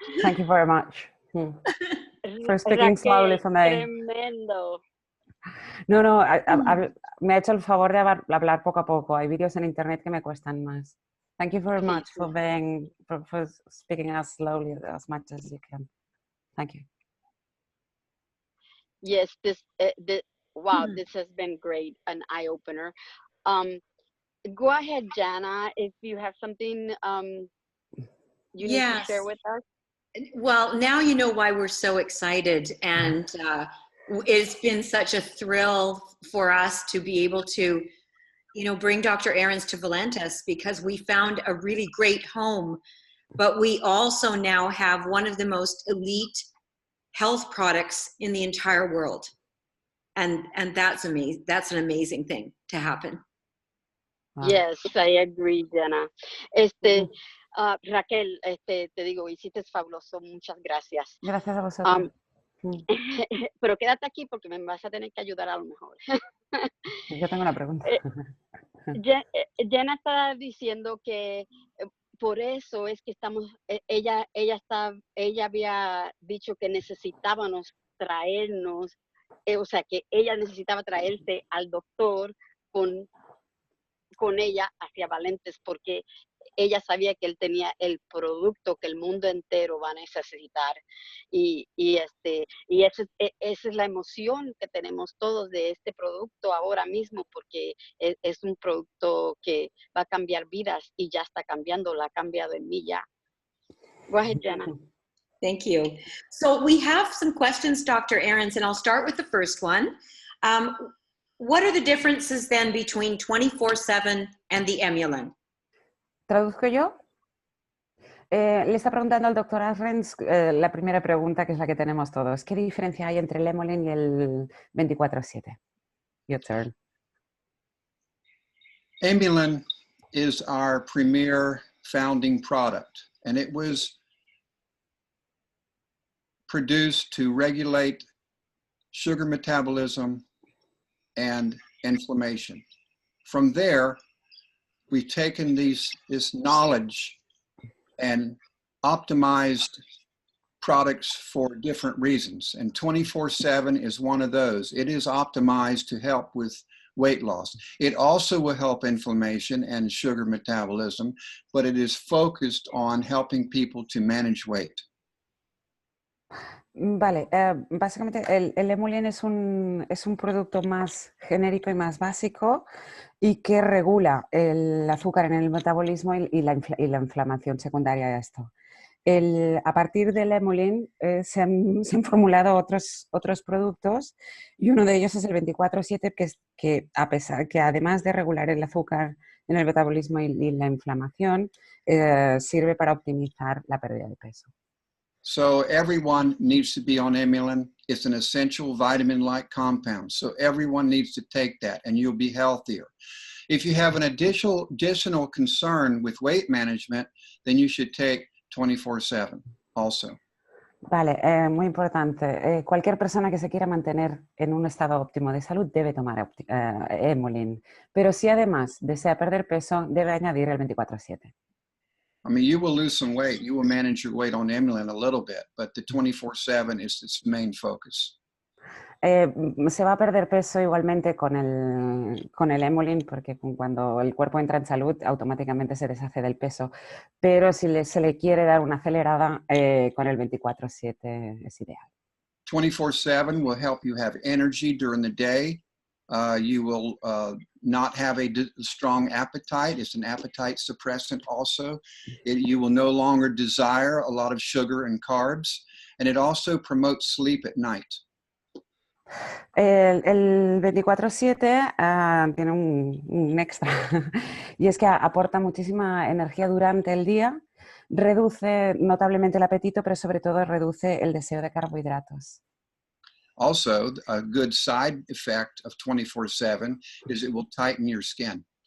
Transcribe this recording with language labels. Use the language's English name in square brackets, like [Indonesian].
[English] Thank you very much for speaking slowly for me. [Spanish] Tremendo. No, me ha hecho el favor de hablar poco a poco. Hay vídeos en internet que me cuestan más. [English] Thank you very much for speaking as slowly as much as you can. Thank you. Yes, wow, this has been great, an eye-opener. Go ahead, Jana, if you have something you need to share with us. Well, now you know why we're so excited, and it's been such a thrill for us to be able to, bring Dr. Ahrens to Valentus, because we found a really great home, but we also now have one of the most elite health products in the entire world, and that's amazing. That's an amazing thing to happen. Wow. Yes, I agree, Jana. [Spanish] Raquel, te digo, hiciste fabuloso, muchas gracias. Gracias a vosotros. Pero quédate aquí porque me vas a tener que ayudar a lo mejor. Yo tengo una pregunta. Jana está diciendo que por eso es que ella había dicho que necesitábamos traernos, o sea, que ella necesitaba traerse al doctor con ella hacia Valentus, porque ella sabía que él tenía el producto que el mundo entero va a necesitar. Y esa es la emoción que tenemos todos de este producto ahora mismo, porque es un producto que va a cambiar vidas y ya está cambiando, la ha cambiado en mí ya. [English] Go ahead, Jana. Thank you. So we have some questions, Dr. Ahrens, and I'll start with the first one. What are the differences then between 24/7 and the Emulin? [Spanish] ¿Traduzco yo? Le está preguntando al doctor Ahrens la primera pregunta, que es la que tenemos todos. ¿Qué diferencia hay entre el Emulin y el 24/7? [English] Your turn. Emulin is our premier founding product, and it was produced to regulate sugar metabolism and inflammation. From there, we've taken this knowledge and optimized products for different reasons. And 24/7 is one of those. It is optimized to help with weight loss. It also will help inflammation and sugar metabolism, but it is focused on helping people to manage weight. [Spanish] Vale, básicamente el Emulin es un producto más genérico y más básico y que regula el azúcar en el metabolismo y la inflamación secundaria a esto. A partir del Emulin se han formulado otros productos y uno de ellos es el 24/7 que además de regular el azúcar en el metabolismo y la inflamación, sirve para optimizar la pérdida de peso. [English] So everyone needs to be on Emulin. It's an essential vitamin-like compound. So everyone needs to take that and you'll be healthier. If you have an additional concern with weight management, then you should take 24/7 also. [Spanish] Vale, muy importante. Cualquier persona que se quiera mantener en un estado óptimo de salud debe tomar Emulin. Pero si además desea perder peso, debe añadir el 24/7. [English] I mean, you will lose some weight. You will manage your weight on Emulin a little bit, but the 24/7 is its main focus. [Spanish] Se va a perder peso igualmente con el Emulin, porque cuando el cuerpo entra en salud, automáticamente se deshace del peso. Pero si se le quiere dar una acelerada, con el 24/7 es ideal. [English] 24/7 will help you have energy during the day. You will not have a strong appetite. It's an appetite suppressant also. You will no longer desire a lot of sugar and carbs. And it also promotes sleep at night. [Spanish] El 24/7 tiene un extra y es que aporta muchísima energía durante el día, reduce notablemente el apetito, pero sobre todo reduce el deseo de carbohidratos. [English] Also, a good side effect of 24/7 is it will tighten your skin.